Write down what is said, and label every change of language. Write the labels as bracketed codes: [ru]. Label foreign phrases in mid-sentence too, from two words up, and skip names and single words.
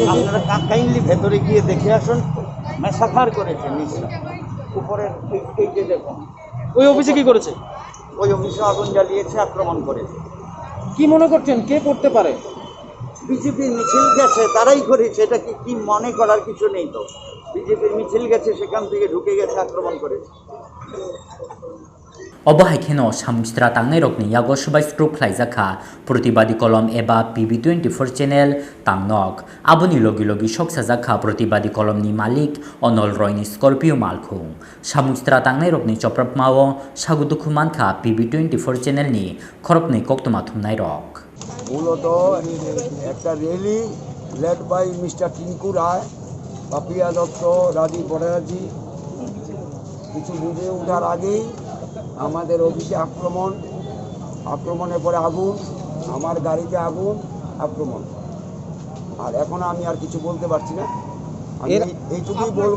[bn] আপনারা কাইন্ডলি ভেতরে গিয়ে দেখে আসুন মেসাফার করেছে নিচটা উপরের এই যে দেখুন ওই অফিসে কি করেছে ওই অফিসে আগুন জ্বালিয়েছে আক্রমণ করেছে কি মনে করছেন কে করতে পারে বিজেপির মিছিল গেছে তারাই করেছে এটা কি মনে করার কিছু নেই তো বিজেপির মিছিল গেছে সেখান থেকে ঢুকে গেছে আক্রমণ করেছে [trp] Obahaikeno Samustra Tangairokni Yago Swbai Khlaijakha Protibadi Column Eba PB24 channel Tangnok Abuni Logi Logi Shoksajakha Protibadi Column ni Malik Honor Roy ni Scorpio Malkung Samustra Tangairokni Choprap Mao Sagudukhumankha PB24 channel ni Khorokni Koktumathumnai Rock [bn] মূলত একটা [en] rally led by Mister [bn] টিঙ্কু রায় পাপিয়া দত্ত রাজীব ভট্টাচার্য কিছু বুঝে ওঠার আগেই আমাদের অফিসে আক্রমণের পরে আগুন আমার গাড়িতে আগুন আক্রমণ আর এখন আমি আর কিছু বলতে পারছি না আমি এইটুকুই বলবো